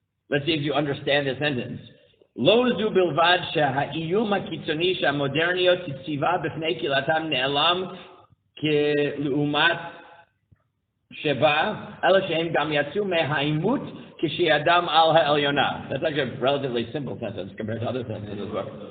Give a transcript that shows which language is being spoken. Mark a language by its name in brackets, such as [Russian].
[English] Let's see if you understand this sentence. [Hebrew] לא זו בלבד שהאיום הקיצוני שהמודרניות הציבה בפני קהילתם נעלם כלעומת שבה, אלא שהם גם יצאו מהעימות כשידם על העליונה. [English] That's actually a relatively simple sentence compared to other sentences in this book.